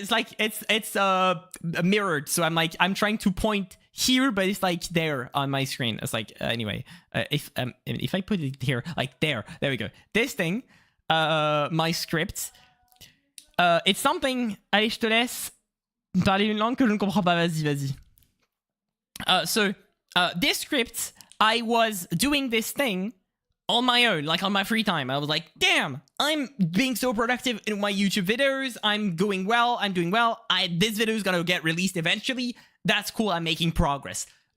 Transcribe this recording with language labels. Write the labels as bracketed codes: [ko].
[en] It's like it's mirrored, so I'm trying to point here, but it's like there on my screen. It's like anyway, if I put it here, like there we go. This thing, my script, it's something. [fr] Allez, je te laisse parler une langue que je ne comprends pas. Vas-y. [en] So this script, I was doing this thing on my own, like on my free time. I was like, damn, I'm being so productive in my YouTube videos. I'm doing well. This video is gonna get released eventually. That's cool. I'm making progress.